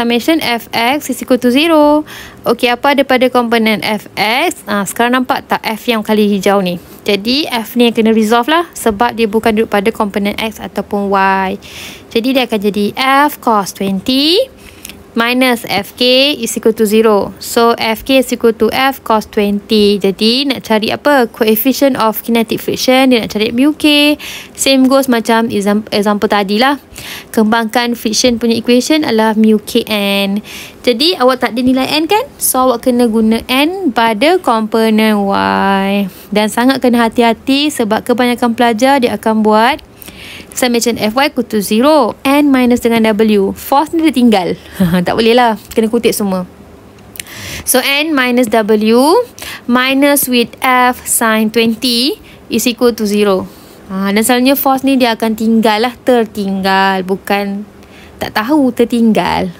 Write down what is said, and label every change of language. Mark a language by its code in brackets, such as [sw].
[en] Summation fx is equal to 0. [ms] Okay, apa ada pada komponen fx? Sekarang nampak tak f yang kali hijau ni? Jadi f ni yang kena resolve lah, sebab dia bukan duduk pada komponen x ataupun y. Jadi dia akan jadi [en] f cos 20 minus fk is equal to 0. So fk is equal to f cos 20. [ms] Jadi nak cari apa? [en] Coefficient of kinetic friction. [ms] Dia nak cari mu k. [en] Same goes [ms] macam [en] example [ms] tadi lah. Kembangkan friction punya equation adalah mu kn. Jadi awak tak ada nilai n kan? So awak kena guna n pada komponen y. Dan sangat kena hati-hati sebab kebanyakan pelajar dia akan buat [en] summation fy equal to 0, n minus [ms] dengan w. Force ni dia tinggal. Tak boleh lah, kena kutip semua. So [en] n minus w minus with f sin 20 is equal to 0. [ms] Dan selalunya force ni dia akan tinggal lah, tertinggal, bukan tak tahu, tertinggal.